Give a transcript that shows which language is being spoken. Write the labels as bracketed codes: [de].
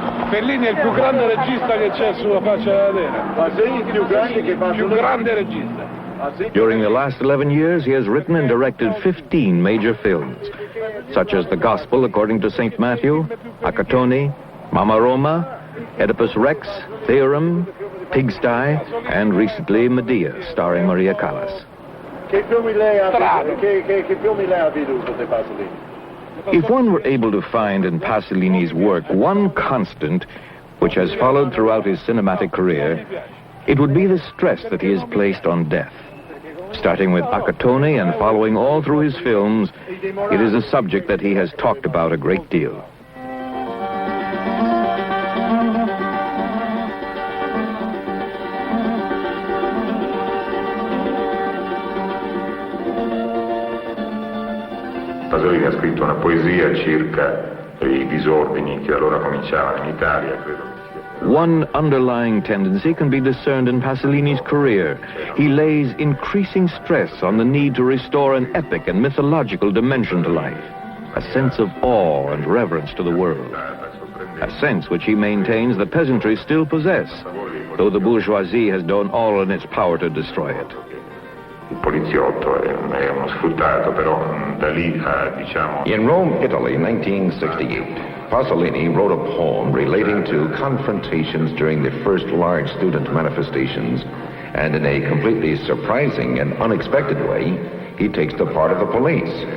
[it] Fellini è il più grande regista che c'è sulla faccia della terra. Ah sì? Più grande che più grande regista. [en] During the last 11 years, he has written and directed 15 major films, such as The Gospel According to St. Matthew, Accattoni, Mamma Roma, Oedipus Rex, Theorem, Pigsty, and recently Medea, starring Maria Callas. [it] Che filmi lei ha veduto di Pasolini? [en] If one were able to find in Pasolini's work one constant which has followed throughout his cinematic career, it would be the stress that he has placed on death. Starting with Accattoni and following all through his films, it is a subject that he has talked about a great deal. [it] Pasolini ha scritto una poesia circa i disordini che allora cominciavano in Italia, credo. [en] One underlying tendency can be discerned in Pasolini's career. He lays increasing stress on the need to restore an epic and mythological dimension to life, a sense of awe and reverence to the world, a sense which he maintains the peasantry still possess, though the bourgeoisie has done all in its power to destroy it. [it] Il poliziotto è uno sfruttato, però da lì diciamo... [en] In Rome, Italy, 1968. Pasolini wrote a poem relating to confrontations during the first large student manifestations, and in a completely surprising and unexpected way, he takes the part of the police.